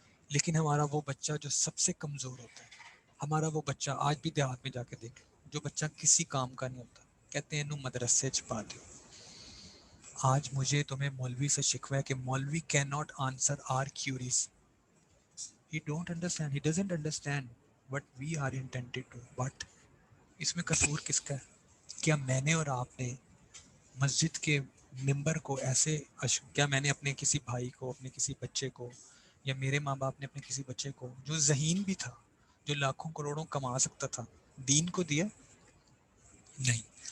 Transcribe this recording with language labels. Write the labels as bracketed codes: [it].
[ur] لیکن ہمارا وہ بچہ جو سب سے کمزور ہوتا ہے، ہمارا وہ بچہ آج بھی دیہات میں جا کے دیکھ لو، جو بچہ کسی کام کا نہیں ہوتا، کہتے ہیں نو مدرسے چھپا دو. آج مجھے تمہیں مولوی سے شکوہ ہے کہ مولوی [en] Can not answer our queries. He don't understand. He doesn't understand what we are intended to. [ur] But اس میں قصور کس کا ہے؟ کیا میں نے اور آپ نے مسجد کے ممبر کو ایسے کیا میں نے اپنے کسی بھائی کو، اپنے کسی بچے کو، یا میرے ماں باپ نے اپنے کسی بچے کو جو ذہین بھی تھا، جو لاکھوں کروڑوں کما سکتا تھا، دین کو دیا؟ نہیں.